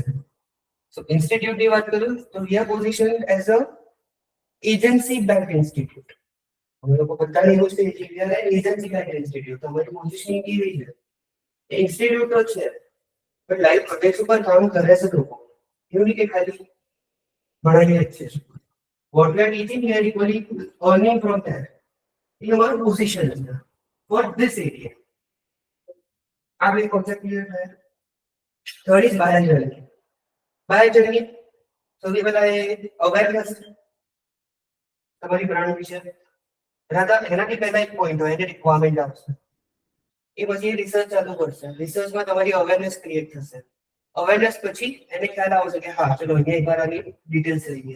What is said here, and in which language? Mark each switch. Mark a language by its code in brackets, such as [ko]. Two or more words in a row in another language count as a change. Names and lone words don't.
[gu] સો ઇન્સ્ટિટ્યૂટની વાત કરું તો [en] we are position as a agency back institute. [gu] અમે લોકો બધાને એવું છે કે [en] we are agency back institute. [gu] તમારી પોઝિશનિંગ કેવી છે? ઇન્સ્ટિટ્યૂટ તો છે પણ [en] live project [gu] ઉપર કામ કરે છે લોકો. એવું નહીં કે ખાલી ભણાવીએ જ છે. [en] What we are teaching, we are equally earning from that. In our position for this area. [gu] આ બે [en] concept clear થયા. Third is buyer journey. Buyer journey [gu] સૌથી પહેલા એ awareness તમારી બ્રાન્ડ વિશે. રાધા એનાથી પહેલા એક પોઈન્ટ હોય એને રિક્વાયરમેન્ટ આવશે. એ પછી રિસર્ચ ચાલુ કરશે. રિસર્ચમાં તમારી અવેરનેસ ક્રિએટ થશે. અવેરનેસ પછી એને ખ્યાલ આવશે કે હા ચલો અહીંયા એકવાર આની ડિટેલ્સ લઈએ.